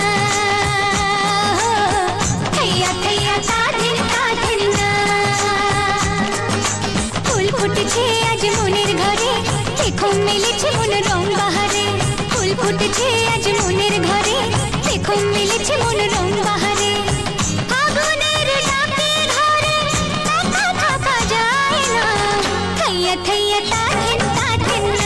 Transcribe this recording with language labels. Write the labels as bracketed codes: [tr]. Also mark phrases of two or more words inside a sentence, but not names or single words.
[bn] थैया थैया ताधिन ताधिन ফুল ফুটেছে আজ মনের ঘরে দেখো মেলেছে মন রং বাহারে ফুল ফুটেছে আজ মনের ঘরে দেখো মেলেছে মন রং বাহারে আগুনের ডাকে ঘরে থাকা থাকা যায় না থैया थैया ताधिन ताधिन